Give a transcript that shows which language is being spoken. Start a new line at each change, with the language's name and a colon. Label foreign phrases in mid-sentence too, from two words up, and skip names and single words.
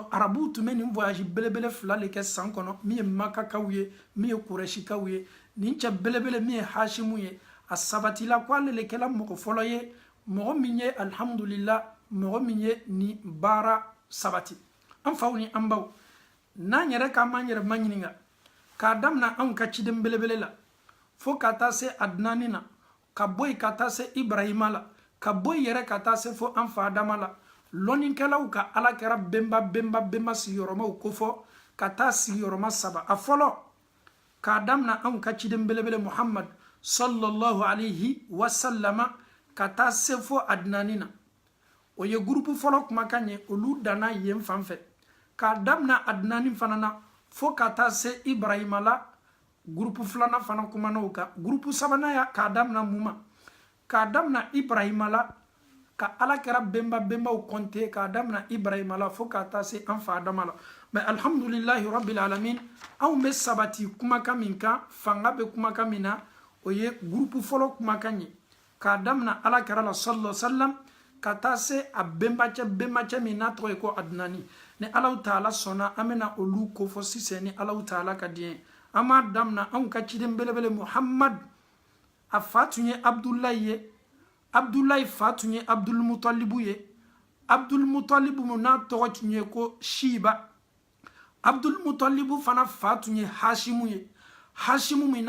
Bambara: arabuw tun bɛ nin voyage belebele fila le kɛ san kɔnɔ min ye makakaw ye min ye kurɛshikaw ye nin cɛ belebele min ye hashimu ye a sabatila ko ale le kɛla mɔgɔ fɔlɔ ye mɔgɔ min ye alhamdulillah mɔgɔ min ye nin baara sabati an faw ni an baw n'an yɛrɛ k'an b'an yɛrɛ maɲininka k'a damina anw ka ciden belebele la fo ka taa se adinani na ka bɔ yen ka taa se ibrahima la ka bɔ yen yɛrɛ ka taa se fo an fa adama la lɔnnikɛlaw ka ala kɛra bɛnba sigiyɔrɔmaw kofɔ ka taa sigiyɔrɔma saba a fɔlɔ k'a damina anw ka ciden belebele muhammad
Arabic: صلى الله عليه وسلم
Bambara: ka taa se fo adinani na o ye gurupu fɔlɔ kumakan ye olu danna yen fan fɛ k'a damina adinani fana na fo ka taa se ibrahima la gurupu filanan fana kumana o kan gurupu sabanan ya k'a damina mun ma k'a damina ibrahima la ka ala kɛra bɛnbaw kɔnte k'a damina ibrahima la fo ka taa se an fa adama la mais
Arabic: الحمد لله رب العالمين
Bambara: anw bɛ sabati kumakan min kan fanga bɛ kumakan min na o ye gurupu fɔlɔ kumakan ye k'a damina ala kɛra la
Arabic: صلى الله عليه وسلم
Bambara: ka taa se a bɛnbacɛ min n'a tɔgɔ ye ko adinani ni alaw taala sɔnna an bɛna olu kofɔ sisan ni alaw taala ka diɲɛ an b'a damina anw ka ciden belebele muhammad a fa tun ye abdulayi ye abdulayi fa tun ye abdulmutalibu ye abdulmutalibu n'a tɔgɔ tun ye ko shiba abdulmutalibu fana fa tun ye hashimu ye hashimu min